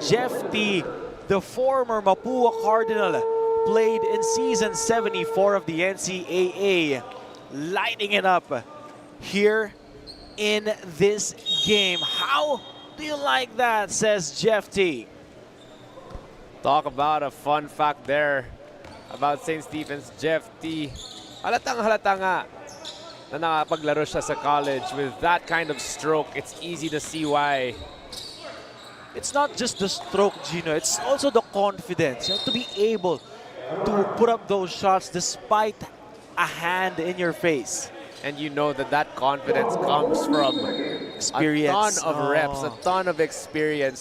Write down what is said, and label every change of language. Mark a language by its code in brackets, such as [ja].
[en] Jeff T, the former Mapua Cardinal, played in season 74 of the NCAA, lighting it up here in this game. How do you like that, says Jeff T. Talk about a fun fact there about St. Stephen's Jeff T. [tl] Halata nga na nakapaglaro siya sa college [en] with that kind of stroke. It's easy to see why. It's not just the stroke, Gino. It's also the confidence. You have to be able to put up those shots despite a hand in your face. And you know that that confidence comes from Experience. a ton of reps, a ton of experience.